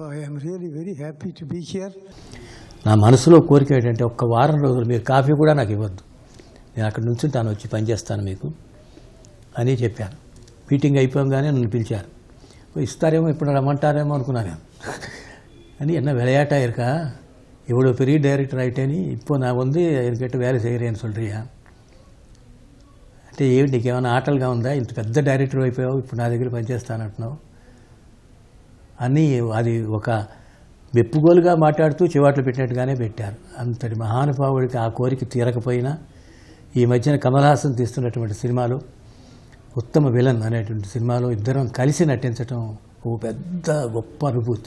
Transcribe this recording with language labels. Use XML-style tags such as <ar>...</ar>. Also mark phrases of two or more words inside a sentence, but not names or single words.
<te>నా మనసులో కోరిక ఏంటంటే ఒక్క వారం రోజులు మీరు కాఫీ కూడా నాకు ఇవ్వద్దు, నేను అక్కడ నుంచుంటాను, వచ్చి పనిచేస్తాను మీకు అని చెప్పాను. మీటింగ్ అయిపోగానే నన్ను పిలిచారు. ఇస్తారేమో ఇప్పుడు రమ్మంటారేమో అనుకున్నాను అని.</te> <ta>என்ன விளையாட்டா இருக்கா, இவ்வளோ பெரிய டைரக்டர் ஆகிட்டேன்னு இப்போ நான் வந்து என்கிட்ட வேலை செய்கிறேன்னு சொல்கிறியா</ta> <te>అంటే ఏమిటి నీకేమైనా ఆటలుగా ఉందా, ఇంత పెద్ద డైరెక్టర్ అయిపోయావు, ఇప్పుడు నా దగ్గర పనిచేస్తానంటున్నావు అని. అది ఒక మెప్పుగోలుగా మాట్లాడుతూ చివాట్లు పెట్టినట్టుగానే పెట్టారు. అంతటి మహానుభావుడికి ఆ కోరిక తీరకపోయినా ఈ మధ్యన కమల్ హాసన్ తీస్తున్నటువంటి సినిమాలో ఉత్తమ విలన్ అనేటువంటి సినిమాలో ఇద్దరం కలిసి నటించడం ఒక పెద్ద గొప్ప అనుభూతి.</te>